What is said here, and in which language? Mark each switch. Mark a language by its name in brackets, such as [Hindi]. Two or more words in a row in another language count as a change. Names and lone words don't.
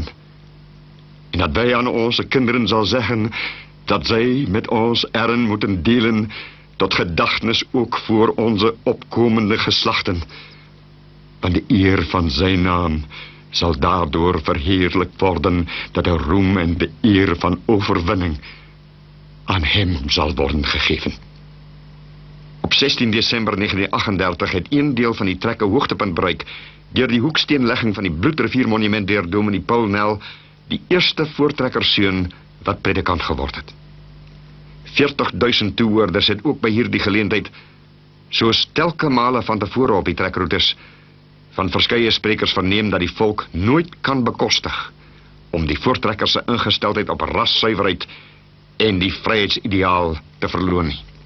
[Dutch] En dat wij aan onze kinderen zal zeggen, dat zij met ons erin moeten delen, tot gedachtenis ook voor onze opkomende geslachten. Want de eer van zijn naam zal daardoor verheerlijkt worden, dat de roem en de eer van overwinning aan hem zal worden gegeven. [Afrikaans] Op 16 december 1938 het een deel van die trek 'n hoogtepunt bereik, deur die hoeksteenlegging van die Bloedriviermonument deur dominee Paul Nel, die eerste voortrekkersseun wat predikant geword het. 40.000 toehoorders het ook by hierdie geleentheid, soos telke male van tevore op die trekroutes, van verskeie sprekers verneem dat die volk nooit kan bekostig om die voortrekkers se ingesteldheid op rassuiwerheid en die vryheidsideaal te verloon nie.